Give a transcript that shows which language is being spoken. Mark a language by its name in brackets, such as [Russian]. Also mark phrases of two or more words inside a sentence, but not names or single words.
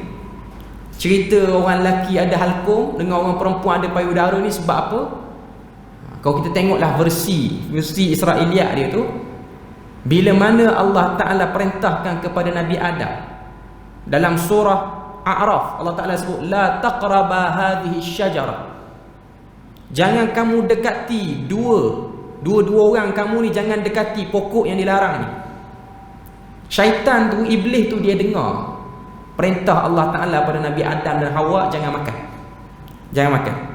[Malay] Cerita orang lelaki ada halkum dengan orang perempuan ada payudara ni sebab apa? Kalau kita tengoklah versi Israiliyat dia tu, bila mana Allah Ta'ala perintahkan kepada Nabi Adam dalam surah A'raf, Allah Ta'ala sebut [Arabic] لا تقربا هذه الشجرة, [Malay] jangan kamu dekati dua orang kamu ni, jangan dekati pokok yang dilarang ni. Syaitan tu, iblis tu, dia dengar perintah Allah Ta'ala pada Nabi Adam dan Hawa, jangan makan.